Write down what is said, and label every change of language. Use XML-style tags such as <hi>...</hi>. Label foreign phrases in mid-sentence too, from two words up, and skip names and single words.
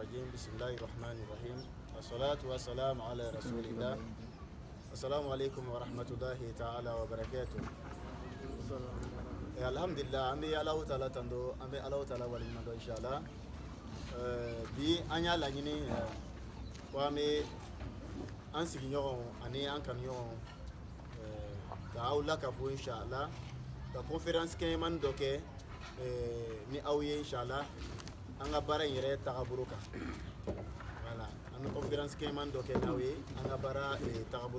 <ar>الرجيم بسم الله الرحمن الرحيم والصلاة والسلام على رسول الله السلام عليكم ورحمة الله تعالى وبركاته الحمد لله أمي الله تعالى تندو أمي الله تعالى ولينا إن شاء الله</ar> <bm>bi an y'a laɲini ko an bɛ an sigiɲɔgɔnw ani an kanuɲɔgɔnw ka aw lakafo inshallah ka conférence kɛɲɛmani dɔ kɛ ni aw ye inshallah an ka baara in yɛrɛ tagabolo kan voilà an bɛ conférence kɛɲɛmani dɔ kɛ n'aw ye an ka baara tagabolo</bm>